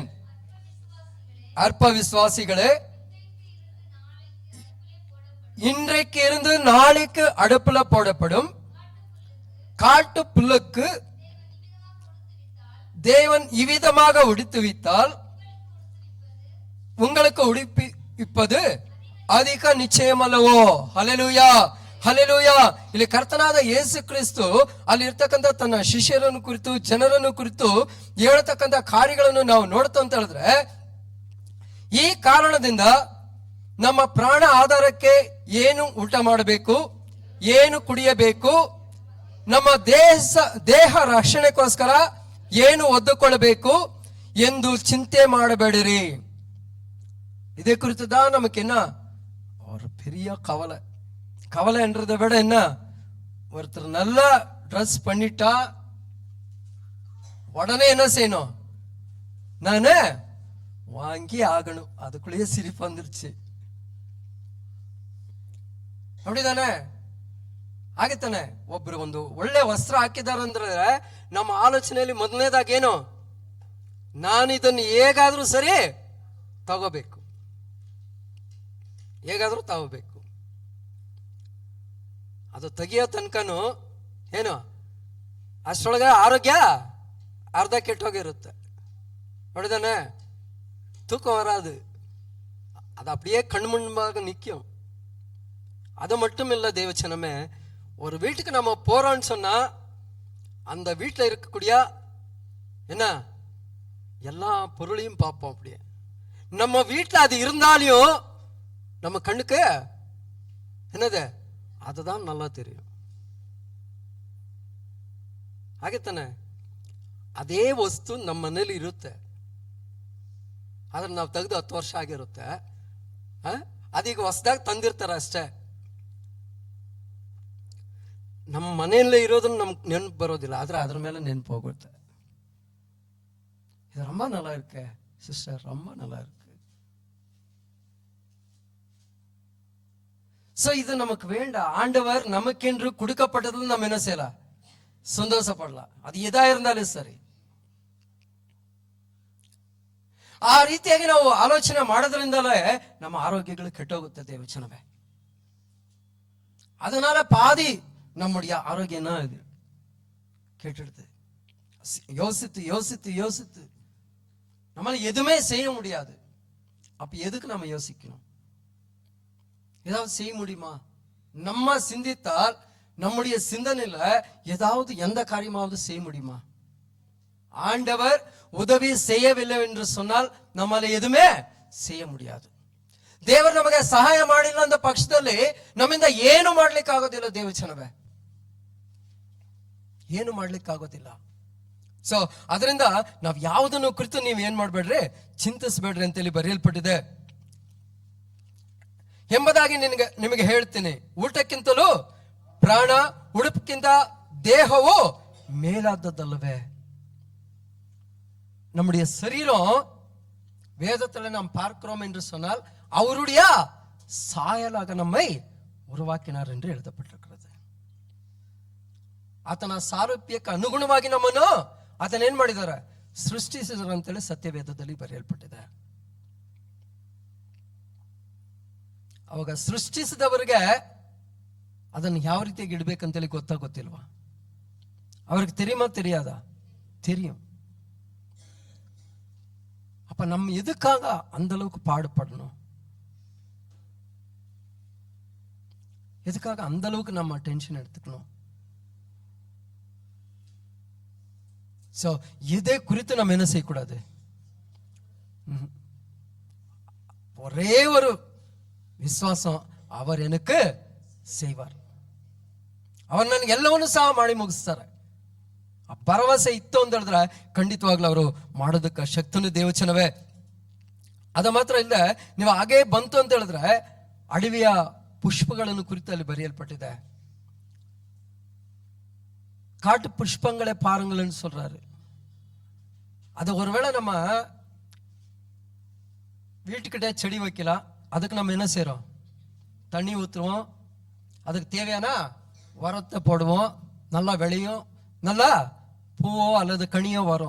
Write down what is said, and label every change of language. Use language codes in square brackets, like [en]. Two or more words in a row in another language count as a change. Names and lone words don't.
[ta] அற்ப விசுவாசிகளே, இன்றைக்கு இருந்து நாளைக்கு அடுப்புல போடப்படும் காட்டு புல்லுக்கு தேவன் இவ்விதமாக உடுத்துவித்தால் உங்களுக்கு [kn] ಉಡುಪಿಪ್ಪದು ಅಧಿಕ ನಿಶ್ಚಯಮಲ್ಲವೋ? ಹಲ್ಲೆಲೂಯಾ, ಹಲ್ಲೆಲೂಯಾ. ಇಲ್ಲಿ ಕರ್ತನಾದ ಯೇಸು ಕ್ರಿಸ್ತು ಅಲ್ಲಿ ಇರ್ತಕ್ಕಂಥ ತನ್ನ ಶಿಷ್ಯರನ್ನು ಕುರಿತು, ಜನರನ್ನು ಕುರಿತು ಹೇಳ್ತಕ್ಕಂಥ ಕಾರ್ಯಗಳನ್ನು ನಾವು ನೋಡ್ತಾ ಅಂತ ಹೇಳಿದ್ರೆ, ಈ ಕಾರಣದಿಂದ ನಮ್ಮ ಪ್ರಾಣ ಆಧಾರಕ್ಕೆ ಏನು ಊಟ ಮಾಡಬೇಕು, ಏನು ಕುಡಿಯಬೇಕು, ನಮ್ಮ ದೇಹ ರಕ್ಷಣೆಗೋಸ್ಕರ ಏನು ಒದ್ದುಕೊಳ್ಳಬೇಕು ಎಂದು ಚಿಂತೆ ಮಾಡಬೇಡಿರಿ. [ta] இதே குறித்து தான் நமக்கு என்ன ஒரு பெரிய கவலை. கவலைன்றதை விட என்ன, ஒருத்தர் நல்லா ட்ரெஸ் பண்ணிட்டா உடனே என்ன செய்யணும், நானு வாங்கி ஆகணும். அதுக்குள்ளேயே சிரிப்பு வந்துருச்சு. அப்படிதானே? [kn] ಆಗಿತ್ತಾನೆ. ಒಬ್ರು ಒಂದು ಒಳ್ಳೆ ವಸ್ತ್ರ ಹಾಕಿದಾರಂದ್ರೆ ನಮ್ಮ ಆಲೋಚನೆಯಲ್ಲಿ ಮೊದಲನೇದಾಗಿ ಏನು, ನಾನು ಇದನ್ನು ಹೇಗಾದ್ರೂ ಸರಿ ತಗೋಬೇಕು, ಹೇಗಾದ್ರೂ ತಗೋಬೇಕು. ಅದು ತೆಗಿಯೋ ತನಕನು ಏನು, ಅಷ್ಟೊಳಗೆ ಆರೋಗ್ಯ ಅರ್ಧ ಕೆಟ್ಟೋಗಿರುತ್ತೆ. ನೋಡಿದಾನೆ? [ta] தூக்கம் வராது, அது அப்படியே கண் முன்பாக நிற்கும். அது மட்டும் இல்லை தேவச்சனமே, ஒரு வீட்டுக்கு நம்ம போறோம்னு சொன்னா அந்த வீட்டில் இருக்கக்கூடிய என்ன எல்லா பொருளையும் பார்ப்போம். அப்படியே நம்ம வீட்டில் அது இருந்தாலும் நம்ம கண்ணுக்கு என்னது, அதுதான் நல்லா தெரியும். [kn] ಹಾಗೆ ತಾನೆ? ಅದೇ ವಸ್ತು ನಮ್ಮ ಮನೇಲಿ ಇರುತ್ತೆ. ಆದ್ರೆ ನಾವು ತೆಗೆದು 10 ವರ್ಷ ಆಗಿರುತ್ತೆ. ಅದೀಗ ಹೊಸದಾಗಿ ತಂದಿರ್ತಾರ ಅಷ್ಟೇ. ನಮ್ಮ ಮನೆಯಲ್ಲೇ ಇರೋದನ್ನ ನಮ್ಗೆ ನೆನಪು ಬರೋದಿಲ್ಲ, ಆದ್ರೆ ಅದ್ರ ಮೇಲೆ ನೆನಪು ಹೋಗುತ್ತೆ. [ta] இது ரொம்ப நல்லா இருக்கு சிஸ்டர், ரொம்ப நல்லா இருக்கு. சோ இது நமக்கு வேண்டாம். ஆண்டவர் நமக்கென்று கொடுக்கப்பட்டதில் நம்ம என்ன செய்யலாம்? சந்தோஷப்படலாம். அது எதா இருந்தாலும் சரி. [kn] ಆ ರೀತಿಯಾಗಿ ನಾವು ಆಲೋಚನೆ ಮಾಡೋದ್ರಿಂದಲೇ ನಮ್ಮ ಆರೋಗ್ಯಗಳು ಕೆಟ್ಟೋಗುತ್ತೆ ದೇವಚನವೇ. [ta] அதனால பாதி நம்முடைய ஆரோக்கியம் இது கேட்டுடுது. யோசித்து யோசித்து யோசித்து நம்மளால எதுவுமே செய்ய முடியாது. அப்ப எதுக்கு நம்ம யோசிக்கணும்? ஏதாவது செய்ய முடியுமா? நம்ம சிந்தித்தால் நம்முடைய சிந்தனையில ஏதாவது எந்த காரியமாவது செய்ய முடியுமா? ஆண்டவர் உதவி செய்யவில்லை என்று சொன்னால் நம்மால எதுவுமே செய்ய முடியாது. [kn] ದೇವರು ನಮಗೆ ಸಹಾಯ ಮಾಡಿಲ್ಲ ಅಂತ ಪಕ್ಷದಲ್ಲಿ ನಮ್ಮಿಂದ ಏನು ಮಾಡ್ಲಿಕ್ಕೆ ಆಗೋದಿಲ್ಲ ದೇವಚನವೇ, ಏನು ಮಾಡ್ಲಿಕ್ಕೆ ಆಗೋದಿಲ್ಲ. ಸೊ ಅದರಿಂದ ನಾವ್ ಯಾವುದನ್ನು ಕುರಿತು ನೀವ್ ಏನ್ ಮಾಡ್ಬೇಡ್ರಿ, ಚಿಂತಿಸ್ಬೇಡ್ರಿ ಅಂತೇಳಿ ಬರೆಯಲ್ಪಟ್ಟಿದೆ ಎಂಬುದಾಗಿ ನಿಮಗೆ ಹೇಳ್ತೀನಿ. ಊಟಕ್ಕಿಂತಲೂ ಪ್ರಾಣ, ಉಡುಪಿಗಿಂತ ದೇಹವು மேலாததல்லவே. [ta] நம்முடைய சரீரம் வேதத்துல நாம் பார்க்கிறோம் என்று சொன்னால் அவருடைய சாயலாக நம்மை உருவாக்கினார் என்று எழுதப்பட்டிருக்கிறது. [kn] ಆತನ ಸಾರೂಪ್ಯಕ್ಕೆ ಅನುಗುಣವಾಗಿ ನಮ್ಮನ್ನು ಆತನ ಏನ್ ಮಾಡಿದಾರೆ? ಸೃಷ್ಟಿಸಿದ್ರು ಅಂತೇಳಿ ಸತ್ಯವೇದದಲ್ಲಿ ಬರೆಯಲ್ಪಟ್ಟಿದೆ. ಅವಾಗ ಸೃಷ್ಟಿಸಿದವರಿಗೆ ಅದನ್ನು ಯಾವ ರೀತಿಯಾಗಿ ಇಡ್ಬೇಕಂತೇಳಿ ಗೊತ್ತಿಲ್ವಾ? [ta] அவருக்கு தெரியுமா தெரியாதா? தெரியும். அப்ப நம்ம எதுக்காக அந்த அளவுக்கு பாடுபடணும்? எதுக்காக அந்த அளவுக்கு நம்ம டென்ஷன் எடுத்துக்கணும்? சோ இதை குறித்து நம்ம என்ன செய்யக்கூடாது? ஒரே ஒரு விசுவாசம், அவர் எனக்கு செய்வார், அவர் [kn] ನನಗೆ ಎಲ್ಲವನ್ನೂ ಸಹ ಮಾಡಿ ಮುಗಿಸ್ತಾರೆ. ಆ ಭರವಸೆ ಇತ್ತು ಅಂತ ಹೇಳಿದ್ರೆ ಖಂಡಿತವಾಗ್ಲೂ ಅವರು ಮಾಡೋದಕ್ಕೆ ಶಕ್ತನು ದೇವಚನವೇ. ಅದ ಮಾತ್ರ ಇಲ್ಲ, ನೀವು ಹಾಗೇ ಬಂತು ಅಂತ ಹೇಳಿದ್ರೆ ಅಡವಿಯ ಪುಷ್ಪಗಳನ್ನು ಕುರಿತು ಅಲ್ಲಿ ಬರೆಯಲ್ಪಟ್ಟಿದೆ. [ta] காட்டு புஷ்பங்களை பாருங்கள்னு சொல்றாரு. அது ஒருவேளை நம்ம வீட்டுக்கிட்ட செடி வைக்கலாம், அதுக்கு நம்ம என்ன செய்யறோம்? தண்ணி ஊற்றுவோம், அதுக்கு தேவையான உரத்தை போடுவோம், நல்லா விளையும், நல்லா பூவோ அல்லது கனியோ வரும்.